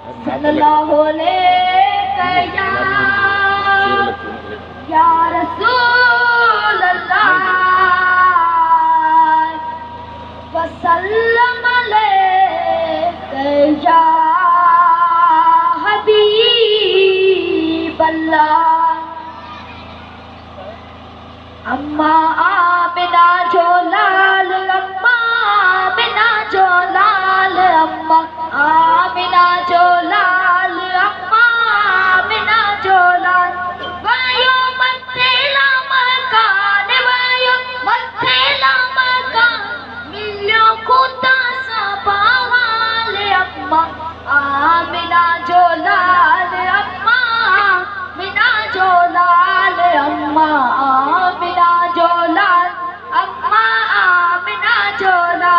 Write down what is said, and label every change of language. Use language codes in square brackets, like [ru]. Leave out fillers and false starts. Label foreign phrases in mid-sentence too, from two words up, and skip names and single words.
[ar] صلى الله عليه يا رسول الله وسلم عليه يا حبيب الله. [sd] अम्मा आमिना जो लाल, अम्मा आमिना जो लाल, अम्मा आमिना जो लाल, अम्मा आमिना जो लाल। वायो मथेला मकान, वायो मथेला मकान, मिलियो खुदा सा बहाल। अम्मा आमिना जो लाल, अम्मा आमिना जो लाल, अम्मा आमिना जो लाल, अम्मा आमिना जो लाल।